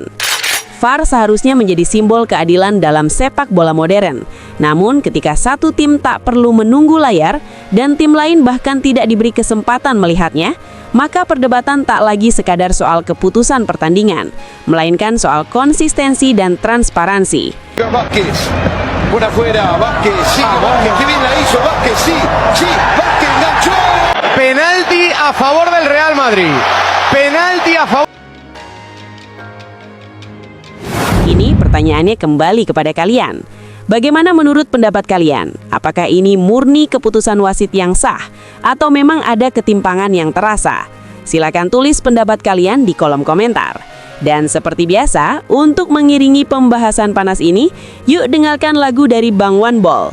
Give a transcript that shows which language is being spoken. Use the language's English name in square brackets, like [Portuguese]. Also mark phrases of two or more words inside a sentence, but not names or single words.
[Indonesian] VAR seharusnya menjadi simbol keadilan dalam sepak bola modern. Namun ketika satu tim tak perlu menunggu layar dan tim lain bahkan tidak diberi kesempatan melihatnya, maka perdebatan tak lagi sekadar soal keputusan pertandingan, melainkan soal konsistensi dan transparansi. [Spanish] Vázquez, por afuera, Vázquez, sí, Vázquez, que bien la hizo Vázquez, sí, Vázquez enganchó. Penalti a favor del Real Madrid. Penalti a favor. [Indonesian] Ini pertanyaannya kembali kepada kalian. Bagaimana menurut pendapat kalian? Apakah ini murni keputusan wasit yang sah atau memang ada ketimpangan yang terasa? Silakan tulis pendapat kalian di kolom komentar. Dan seperti biasa, untuk mengiringi pembahasan panas ini, yuk dengarkan lagu dari Bang One Ball.